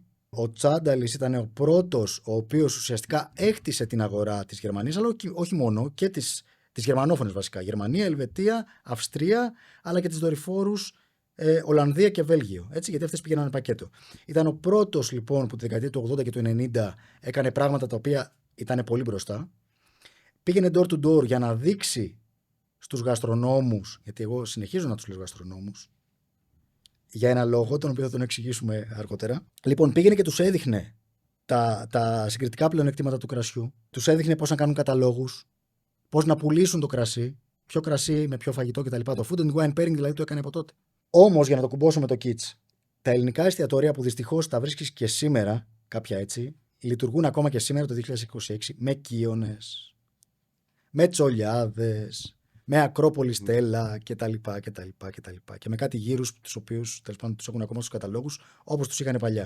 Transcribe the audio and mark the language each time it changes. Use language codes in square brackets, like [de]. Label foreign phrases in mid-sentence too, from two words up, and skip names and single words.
[el] Ο Τσάνταλις ήταν ο πρώτος ο οποίος ουσιαστικά έχτισε την αγορά της Γερμανίας, αλλά όχι μόνο, και τις γερμανόφωνες βασικά. Γερμανία, Ελβετία, Αυστρία, αλλά και τις δορυφόρους Ολλανδία και Βέλγιο. Έτσι, γιατί αυτές πήγαιναν πακέτο. Ήταν ο πρώτος λοιπόν που τη δεκαετία του 80 και του 90 έκανε πράγματα τα οποία ήταν πολύ μπροστά. Πήγαινε [en] door to door [el] για να δείξει στους γαστρονόμους, γιατί εγώ συνεχίζω να τους λέω γαστρονόμους, για ένα λόγο, τον οποίο θα τον εξηγήσουμε αργότερα. Λοιπόν, πήγαινε και τους έδειχνε τα συγκριτικά πλεονεκτήματα του κρασιού, τους έδειχνε πώς να κάνουν καταλόγους, πώς να πουλήσουν το κρασί, ποιο κρασί με ποιο φαγητό κτλ. Το [en] food and wine pairing [el] δηλαδή το έκανε από τότε. Όμως, για να το κουμπώσω με το kits, τα ελληνικά εστιατόρια που δυστυχώς τα βρίσκεις και σήμερα, κάποια έτσι, λειτουργούν ακόμα και σήμερα το 2026 με Κίονες, με Τσολιάδες, με Ακρόπολη Στέλλα κτλ. Και με κάτι γύρους τους οποίους τέλος πάντων τους έχουν ακόμα στους καταλόγους όπως τους είχαν παλιά.